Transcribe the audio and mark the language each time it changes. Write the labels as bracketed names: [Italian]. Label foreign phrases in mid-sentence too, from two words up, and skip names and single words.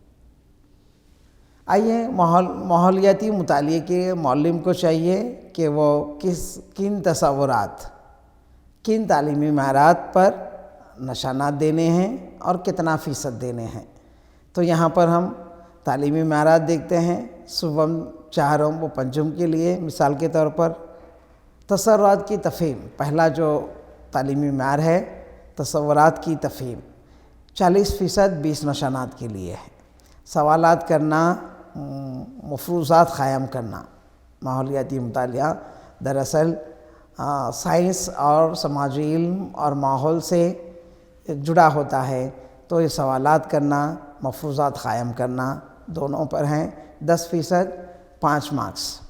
[Urdu] آئیے ماحولیاتی مطالعے کے معلم کو چاہیے کہ وہ کن تصورات، کن تعلیمی معیارات پر نشانات دینے ہیں اور کتنا فیصد دینے ہیں۔ تو یہاں پر ہم تعلیمی معیارات دیکھتے ہیں، سوم، چہارم و پنجم کے لیے مثال کے طور پر تصورات کی تفہیم، پہلا جو تعلیمی معیار ہے تصورات کی تفہیم، 40% 20 نشانات کے لیے ہے۔ سوالات کرنا، مفروضات قائم کرنا۔ ماحولیاتی مطالعہ دراصل سائنس اور سماجی علم اور ماحول سے جڑا ہوتا ہے، تو یہ سوالات کرنا، مفروضات قائم کرنا دونوں پر ہیں، 10% 5 مارکس۔